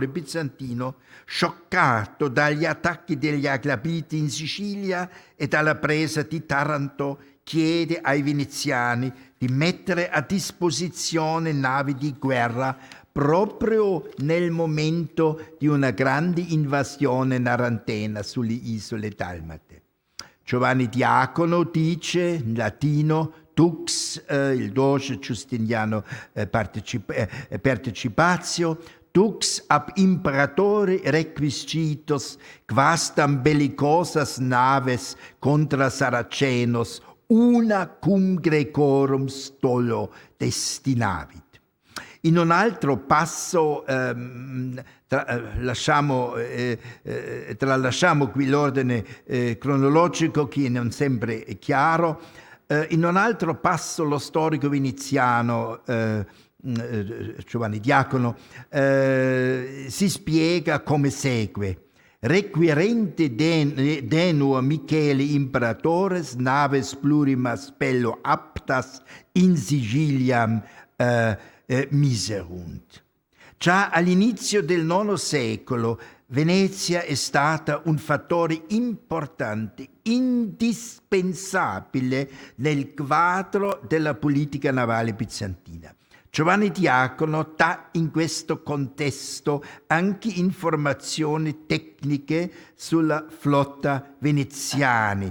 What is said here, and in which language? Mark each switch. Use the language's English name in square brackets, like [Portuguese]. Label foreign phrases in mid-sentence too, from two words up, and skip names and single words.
[Italian] bizantino, scioccato dagli attacchi degli Aglabiti in Sicilia e dalla presa di Taranto, chiede ai veneziani di mettere a disposizione navi di guerra proprio nel momento di una grande invasione narantena sulle isole dalmate. Giovanni Diacono dice in latino Tux, il doge Giustiniano Partecipatio, [Latin] Tux ab imperatore requisitos quastam bellicosas naves contra Saracenos una cum Grecorum stolo destinavit. [Italian] In un altro passo, tralasciamo qui l'ordine cronologico che non sempre è chiaro, in un altro passo lo storico veneziano Giovanni Diacono si spiega come segue. [Latin] Requirente denuo Michele imperatores naves plurimas bello aptas in Siciliam miserunt. [Italian] Già all'inizio del IX secolo Venezia è stata un fattore importante, indispensabile nel quadro della politica navale bizantina. Giovanni Diacono dà in questo contesto anche informazioni tecniche sulla flotta veneziana.